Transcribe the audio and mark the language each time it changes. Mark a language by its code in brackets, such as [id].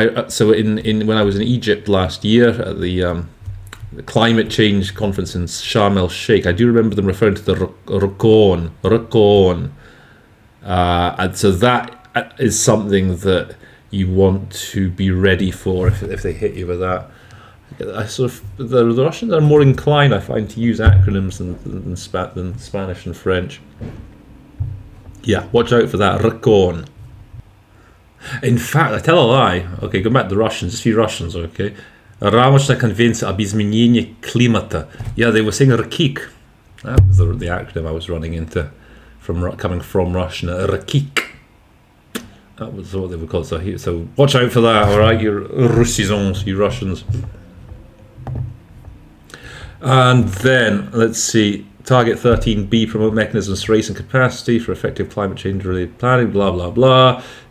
[en] So in when I was in Egypt last year at the climate change conference in Sharm el Sheikh, I do remember them referring to the Rukon, and so that is something that you want to be ready for if they hit you with that. The Russians are more inclined, I find, to use acronyms than Spanish and French. Yeah, watch out for that Rukon. In fact, I tell a lie. Okay, go back to the Russians. Just a few Russians, okay. [ru] Рамочная конвенция об изменении климата. [en] Yeah, they were saying Rakik. That was the acronym I was running into, coming from Russian. Rakik. That was what they were called. So watch out for that, all right, you Russisons, you Russians. And then let's see. Target 13B, promote mechanisms for raising capacity for effective climate change related planning. Blah blah blah.